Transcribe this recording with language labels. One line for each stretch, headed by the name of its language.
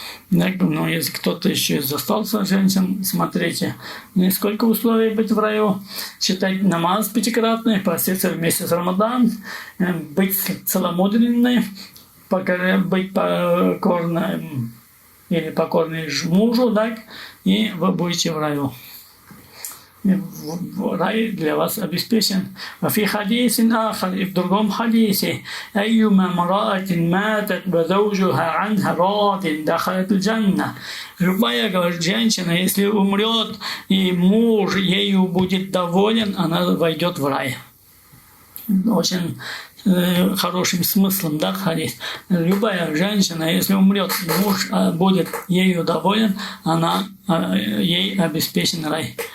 Russian: Но если кто-то еще застался женщин, смотрите, сколько условий быть в раю: читать намаз 5-кратный, поститься в месяц Рамадан, быть целомудренной, быть покорной или покорной мужу, так, и вы будете в раю. Рай для вас обеспечен.
Arabic: وفي حديث آخر,
Russian: и в другом хадисе:
Arabic: أيما امرأة ماتت وزوجها عنها راض دخلت الجنة.
Russian: Любая, говорит, женщина, если умрет и муж ею будет доволен, она войдет в рай. Очень хорошим смыслом, да, хадис. Любая женщина, если умрет, муж будет ею доволен, ей обеспечен рай.